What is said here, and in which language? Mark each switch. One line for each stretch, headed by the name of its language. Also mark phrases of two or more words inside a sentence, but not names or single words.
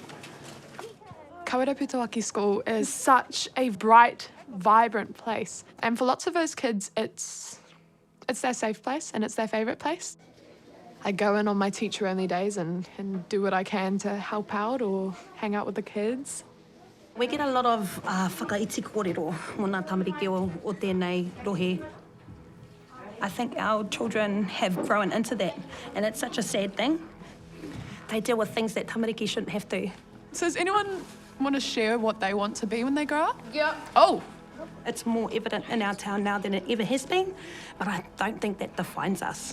English: Kawerau Putauaki School is such a bright, vibrant place. And for lots of those kids, it's their safe place and it's their favourite place. I go in on my teacher-only days and do what I can to help out or hang out with the kids. We get a lot of
Māori: whakaiti kōrero mō ngā tamariki o tēnei rohe.
English: I think our children have grown into that, and it's such a sad thing. They deal with things that tamariki shouldn't have to. So does anyone want to share what they want to be when they grow up? Yeah. Oh! It's more evident in our town now than it ever has been, but I don't think that defines us.